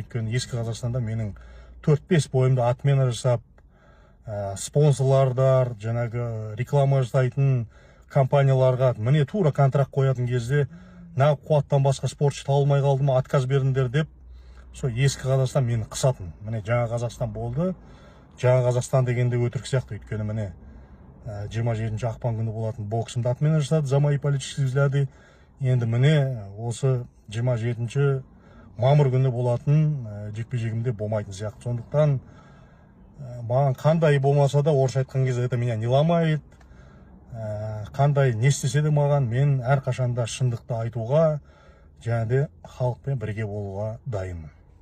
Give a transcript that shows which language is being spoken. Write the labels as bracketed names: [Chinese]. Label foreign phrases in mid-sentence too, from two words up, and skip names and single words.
[Kazakh] Өйткені ескі Қазақстанда менің 4-5 бойымды Атмена жасап, спонсорлардар, жаңағы реклама жасайтын компанияларға міне тура контракт қоятын кезде нағып Қуаттан басқа спортшы табылмай қалды ма, отказ бердіңдер деп, сол ескі Қазақстан мені қысатын. Міне жаңа Қазақстан болды. Жаңа Қазақстан дегенде өтірік сияқты. Өйткені міне 27 ақпан күні болатын боксымды Атмена жасады, [Russian] за мои политические взгляды. [Kazakh] Енді міне осы 27 мамыр күні болатын жекпе-жегімде болмайтын сияқты. Сондықтан маған қандай болмаса да, орысша айтқан кезде [Russian] это меня не ломает. [Kazakh] Қандай не істесе де маған, мен әрқашанда шындықты айтуға және де халықпен бірге болуға дайынмын.